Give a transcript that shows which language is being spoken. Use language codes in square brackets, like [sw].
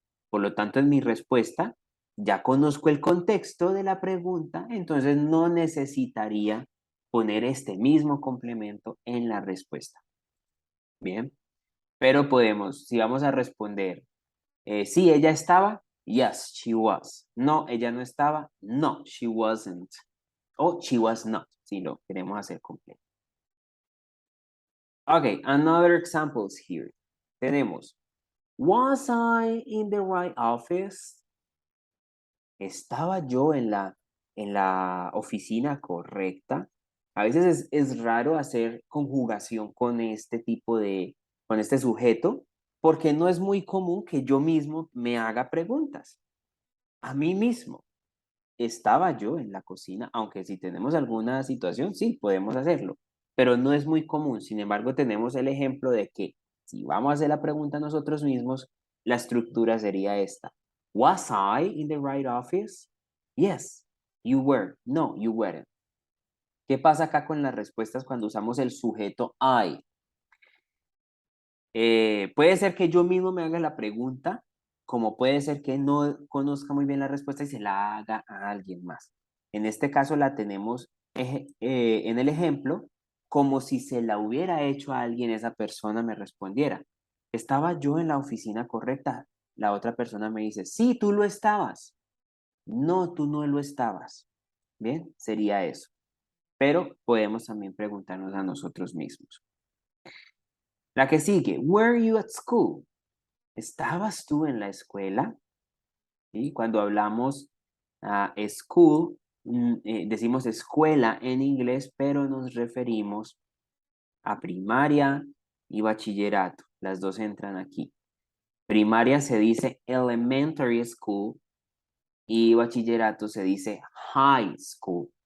[es] Por lo tanto, en mi respuesta ya conozco el contexto de la pregunta, entonces no necesitaría poner este mismo complemento en la respuesta. Bien, pero podemos, si vamos a responder, sí, ella estaba, [en] yes, she was. [es] No, ella no estaba, [en] no, she wasn't. [es] O [en] she was not, [es] si lo queremos hacer completo. [en] Ok, another examples here. [es] Tenemos, [en] was I in the right office? [es] ¿Estaba yo en la oficina correcta? A veces es raro hacer conjugación con este tipo con este sujeto, porque no es muy común que yo mismo me haga preguntas. A mí mismo, ¿estaba yo en la cocina? Aunque si tenemos alguna situación, sí, podemos hacerlo, pero no es muy común. Sin embargo, tenemos el ejemplo de que si vamos a hacer la pregunta nosotros mismos, la estructura sería esta. [en] Was I in the right office? Yes, you were. No, you weren't. [es] ¿Qué pasa acá con las respuestas cuando usamos el sujeto I? Puede ser que yo mismo me haga la pregunta como puede ser que no conozca muy bien la respuesta y se la haga a alguien más. En este caso la tenemos en el ejemplo como si se la hubiera hecho a alguien, esa persona me respondiera, ¿estaba yo en la oficina correcta? La otra persona me dice, sí, tú lo estabas. No, tú no lo estabas. Bien, sería eso. Pero podemos también preguntarnos a nosotros mismos. La que sigue, [en] were you at school? [es] ¿Estabas tú en la escuela? ¿Sí? Cuando hablamos school, decimos escuela en inglés, pero nos referimos a primaria y bachillerato. Las dos entran aquí. Primaria se dice elementary school y bachillerato se dice high school.